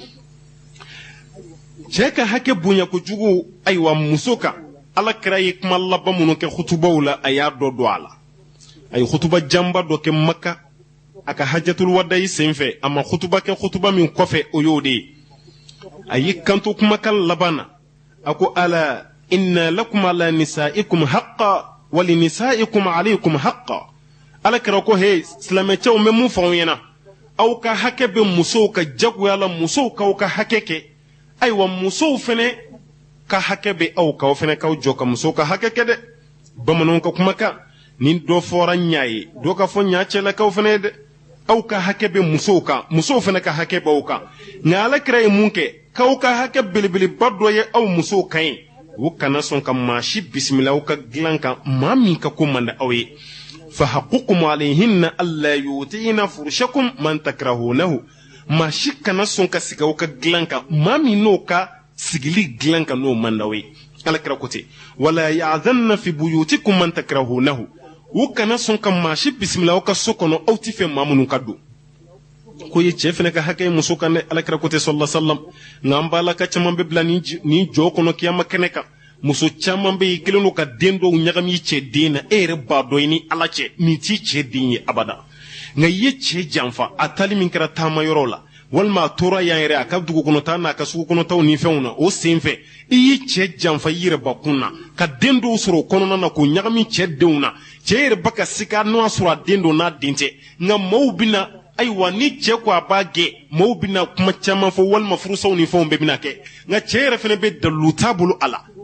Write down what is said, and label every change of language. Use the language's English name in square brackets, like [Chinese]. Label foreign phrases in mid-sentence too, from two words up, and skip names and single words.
[Bambara] cɛ ka hakɛ bonya kojugu ayiwa muso kan ala kɛra ye kuma laban minnu kɛ hutubaw la a y'a dɔ don a la a ye hutuba janba dɔ kɛ maka a ka [Arabic] حجة الوداع [Bambara] senfɛ a ma hutuba kɛ hutuba min kɔfɛ o y'o de ye a y'i kanto kumakan laban na a ko [Arabic] ألا إن لكم على نسائكم حقا ولنسائكم عليكم حقا [Bambara] ala kɛra ko he silamɛcɛw bɛ mun fɔ aw ɲɛna aw ka hakɛ bɛ musow ka jagoya la musow k'aw ka hakɛ kɛ ayiwa musow fɛnɛ ka hakɛ bɛ aw ka aw fɛnɛ k'aw jɔ ka musow ka hakɛ kɛ dɛ bamananw ka kumakan ni dɔ fɔra ɲa ye dɔ ka fɔ ɲa cɛlakaw fɛnɛ ye dɛ aw ka hakɛ bɛ musow kan musow fɛnɛ ka hakɛ b'aw kan nka ala kɛra ye mun kɛ k'aw ka hakɛ belebeleba dɔ ye aw musow kan ye o kana sɔn ka maa si bisimila aw ka dilan kan maa min ka ko man di aw ye [Arabic] فحقكم عليهن ألا يؤتين فرشكم من تكرهونه [Bambara] maa si kana sɔn ka sigi aw ka dilan kan maa min n'o ka sigili dilan kan n'o man d'aw ye ala kira ko ten [Arabic] ولا يأذن في بيوتكم من تكرهونه [Bambara] u kana sɔn ka maa si bisimila aw ka so kɔnɔ aw ti fɛ maa minnu ka don ko ye cɛ fɛnɛ ka hakɛ muso kan dɛ ala kira ko ten [Arabic] صلى الله عليه وسلم [Bambara] nka an b'a la ka caman bɛ bila nin jɔ kɔnɔ kiyama kɛnɛ kan muso caman bɛ yen kelen don ka den dɔw ɲagami cɛ den na e yɛrɛ b'a dɔn i ni ala cɛ nin t'i cɛ den ye abada nka i ye cɛ janfa a tali min kɛra taama yɔrɔ la walima a tora yan yɛrɛ a ka dugu kɔnɔta n'a ka sugu kɔnɔtaw ni fɛnw na o sen fɛ i y'i cɛ janfa i yɛrɛ bakun na ka den dɔw sɔrɔ o kɔnɔna na k'o ɲagami cɛ denw na cɛ yɛrɛ ba ka sika n'o y'a sɔrɔ a den don n'a den tɛ nka maaw bɛna ayiwa ni cɛ ko a b'a gɛn maaw bɛna kuma caman fɔ walima furusaw ni fɛnw bɛɛ bɛna kɛ nka cɛ yɛrɛ fɛnɛ bɛ dalilu t'a bolo a la